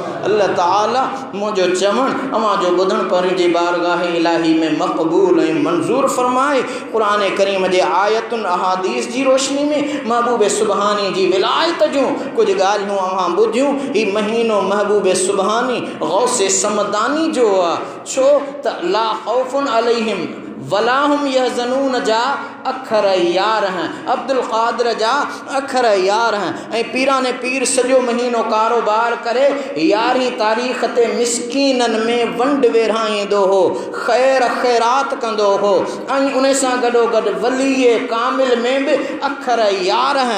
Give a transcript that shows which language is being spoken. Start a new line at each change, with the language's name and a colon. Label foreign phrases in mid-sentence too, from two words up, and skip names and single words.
Sindhi: अल्लाह ताला मुंहिंजो चवणु अवां जो ॿुधणु पंहिंजी बारगाह इलाही में मक़बूल ऐं मंज़ूर फ़रमाए। क़ुरान करीम जे आयतुनि अहादीस जी रोशनी में महबूब सुबहानी जी विलायत जूं कुझु ॻाल्हियूं अवां ॿुधियूं। ही महीनो महबूब सुबहानी गौसे समदानी जो आहे, छो त
Arabic: لا خوف عليهم ولا هم يحزنون
Sindhi: जा अखर यार हैं, अब्दुल क़ादिर जा अखर यार हैं। ऐं पीराने पीर सॼो महीनो कारोबार करे 11 तारीख़ ते मिसकीननि में वंड वेराईंदो हो, ख़ैर ख़ैरात कंदो हो, ऐं उन सां गॾोगॾु वलीए कामिल में बि अखर यार हैं।